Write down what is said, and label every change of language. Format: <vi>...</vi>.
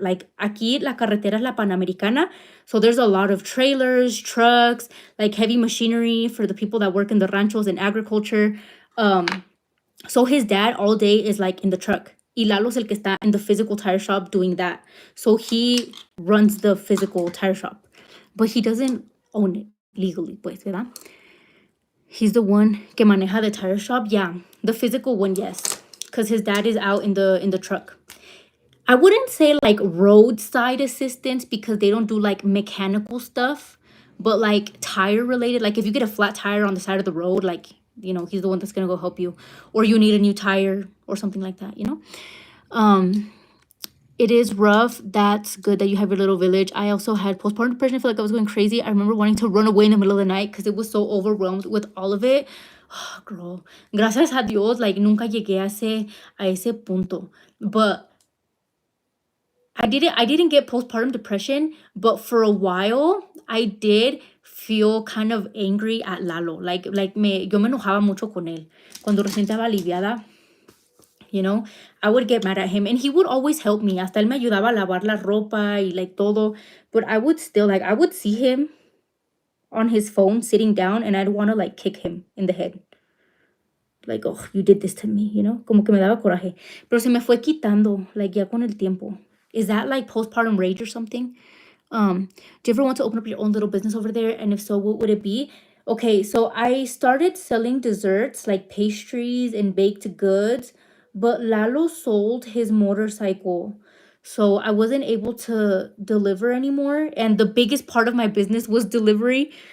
<en>Like</en> <es>aquí la carretera es la Panamericana,</es> <en>so there's a lot of trailers, trucks, like heavy machinery for the people that work in the ranchos and agriculture. So his dad all day is like in the truck. Y Lalo's</en> <es>el que está</es> <en>in the physical tire shop doing that. So he runs the physical tire shop. But he doesn't own it legally,</en> <es>pues, ¿verdad?</es> <en>He's the one</en> <es>que maneja</es> <en>the tire shop. Yeah, the physical one, yes. Because his dad is out in the truck. I wouldn't say like roadside assistance because they don't do like mechanical stuff, but like tire related. Like if you get a flat tire on the side of the road, like, you know, he's the one that's gonna go help you, or you need a new tire or something like that, you know? It is rough. That's good that you have your little village. I also had postpartum depression. I feel like I was going crazy. I remember wanting to run away in the middle of the night because it was so overwhelmed with all of it.</en> <es>Girl, gracias a Dios, like nunca llegué a ese punto.</es> <en>But I didn't get postpartum depression, but for a while I did feel kind of angry at Lalo.</en> <es>Yo me enojaba mucho con él. Cuando recién estaba aliviada,</es> <en>you know, I would get mad at him and he would always help me.</en> <es>Hasta él me ayudaba a lavar la ropa y like todo.</es> <en>But I would still I would see him on his phone sitting down and I'd want to like kick him in the head. Like, oh, you did this to me, you know?</en> <es>Como que me daba coraje. Pero se me fue quitando, like, ya con el tiempo.</es> <en>Is that like postpartum rage or something? Do you ever want to open up your own little business over there? And if so, what would it be? Okay, so I started selling desserts like pastries and baked goods, but Lalo sold his motorcycle. So I wasn't able to deliver anymore. And the biggest part of my business was delivery.</en>